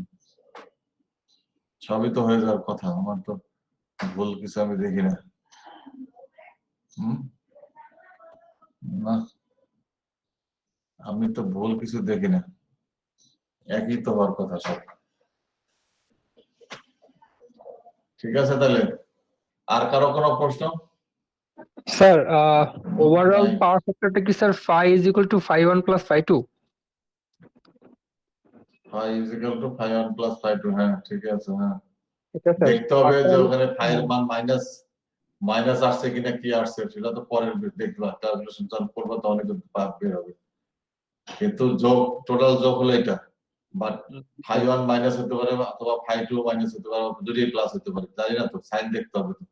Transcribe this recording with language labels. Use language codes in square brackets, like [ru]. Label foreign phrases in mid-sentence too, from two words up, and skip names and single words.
[bn] সবই তো হয়ে যাওয়ার কথা আমার তো ভুল কিছু আমি দেখি না হুম না আমি তো ভুল কিছু দেখি না একই তো হওয়ার কথা সব ঠিক আছে তাহলে আর কারো কোনো প্রশ্ন [en] sir overall [bn] নাই। পাওয়ার ফ্যাক্টরটা কি স্যার [en] phi is equal to phi1 plus phi2? phi is equal to phi1 plus phi2 [bn] হ্যাঁ ঠিক আছে হ্যাঁ এটা স্যার দেখতে হবে যে ওখানে phi এর মান মাইনাস আসছে কিনা কি আসছে সেটা তো পরে দেখবা ক্যালকুলেশন যখন করবো তখন কিন্তু বের হবে কিন্তু যোগ টোটাল যোগ হলো এটা বাট phi1 মাইনাস হতে পারে অথবা phi2 মাইনাস হতে পারে দুটোই প্লাস হতে পারে জানি না তো সাইন দেখতে হবে তো